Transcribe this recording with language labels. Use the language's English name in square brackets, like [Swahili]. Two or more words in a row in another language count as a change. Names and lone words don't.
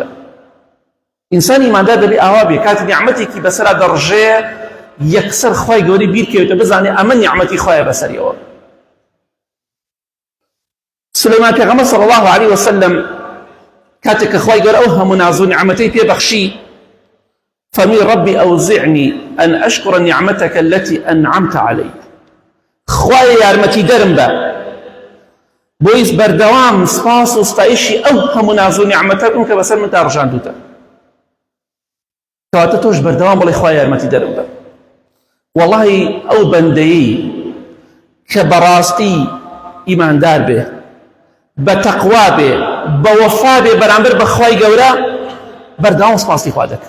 [Central Kurdish] ئینسان ئیماندار دەبێ ئاوا بێ، کاتی نیعمەتێکی بەسەرا دەڕژێ یەکسەر خوای گەوری بیرکەوێتە، بزانێ ئەمە نیعمەتی خوایە بەسەریەوە. سولەیمان پێغەمبەر [Arabic] صلی الله عليه وسلم [Central Kurdish] کاتێک کە خوای گەورە ئەو هەموو ناز و نیعمەتەی پێبەخشی، فەرمووی [Arabic] ربي أوزعني أن أشكر نعمتك التي أنعمت علي. [Central Kurdish] خوای یارمەتی دەرم بە، بۆی بەردەوام سپاس و ستایشی ئەو هەموو ناز و نیعمەتە بکەم کە بەسەر مندا ڕژاندووتە. کەواتە تۆش بەردەوام بڵێ خوای یارمەتی دەرم بە. واللهی ئەو بەندەیی کە بەڕاستی ئیماندار بێ، بە تەقوا بێ، بە وەفا بێ بەرامبەر بە خوای گەورە، بەردەوام سپاسی خوا دەکات.